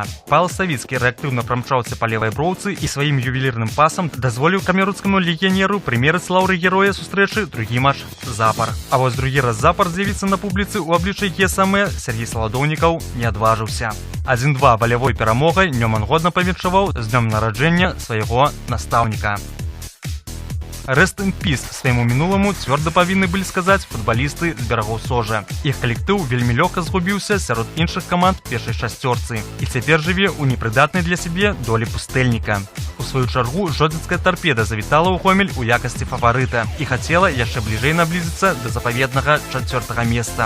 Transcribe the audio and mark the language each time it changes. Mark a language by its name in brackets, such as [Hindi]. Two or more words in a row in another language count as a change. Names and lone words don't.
[Belarusian] Павел Савіцкі рэактыўна прамчаўся па левай броўцы і сваім ювелірным пасам дазволіў камерунскаму легіянеру прымерыць лаўры героя сустрэчы другі матч запар. А вось другі раз запар з'явіцца на публіцы ў абліччы ГСМ Сергей Саладоўнікаў не адважыўся. 1-2 валявой перамогай Нёман годна павіншаваў з днём нараджэння свайго настаўніка. [English] Rest in peace [Belarusian] свайму мінуламу цвёрда павінны былі сказаць футбалісты з берагоў Сожа. Іх калектыў вельмі лёгка згубіўся сярод іншых каманд першай шасцёрцы і цяпер жыве ў непрыдатнай для сябе долі пустэльніка. У сваю чаргу жодзінская Торпеда завітала ў Гомель у якасці фаварыта і хацела яшчэ бліжэй наблізіцца да запаведнага 4-га месца.